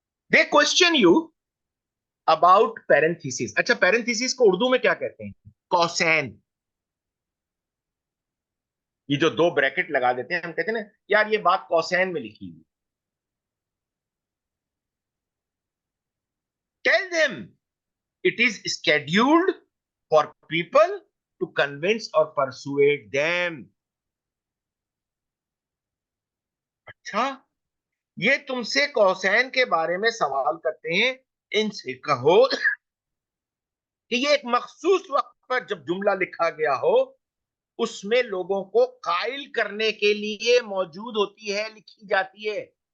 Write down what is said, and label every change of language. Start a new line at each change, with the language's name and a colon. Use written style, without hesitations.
English: They question you about parenthesis.
Hindi: अच्छा, parenthesis को उर्दू में क्या कहते हैं, कौसैन। ये जो 2 ब्रैकेट लगा देते हैं, हम कहते हैं ना यार ये बात कौसैन में लिखी हुई।
English: Tell them it is scheduled for people to convince or persuade them।
Hindi: अच्छा, ये तुमसे कौसैन के बारे में सवाल करते हैं, इनसे कहो कि ये एक मखसूस वक्त पर जब जुमला लिखा गया हो, उसमें लोगों को कायल करने के लिए मौजूद होती है, लिखी जाती है।